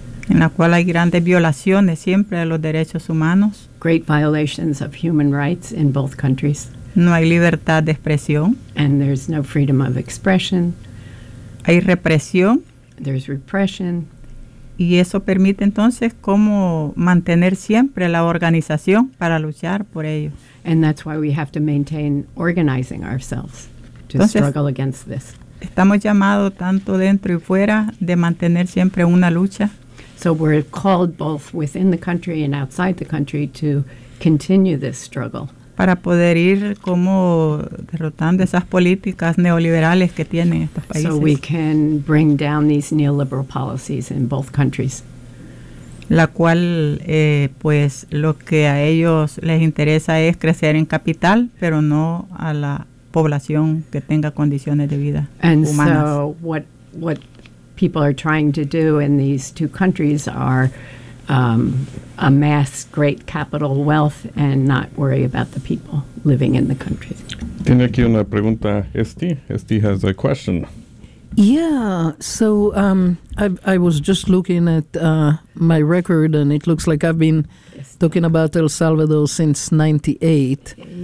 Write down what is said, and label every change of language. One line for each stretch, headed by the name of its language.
Spanish: En la cual hay grandes violaciones siempre de los derechos humanos.
English: Great violations of human rights in both countries.
Spanish: No hay libertad de expresión.
English: And there's no freedom of expression.
Spanish: Hay represión.
English: There's repression.
Spanish: Y eso permite entonces cómo mantener siempre la organización para luchar por ello.
English: And that's why we have to maintain organizing ourselves to entonces, struggle against this.
Spanish: Estamos llamados tanto dentro y fuera de mantener siempre una lucha.
English: So we're called both within the country and outside the country to continue this struggle.
Spanish: Para poder ir como derrotando esas políticas neoliberales que tienen estos países.
English: So we can bring down these neoliberal policies in both countries.
Spanish: La cual, pues, lo que a ellos les interesa es crecer en capital, pero no a la población que tenga condiciones de vida
English: and
Spanish: humanas.
English: And so what people are trying to do in these two countries are amass great capital wealth and not worry about the people living in the country. Tiene aquí una pregunta, Esti. Esti has a question. Yeah, so I was just looking at my record, and it looks like I've been talking about El Salvador since 98.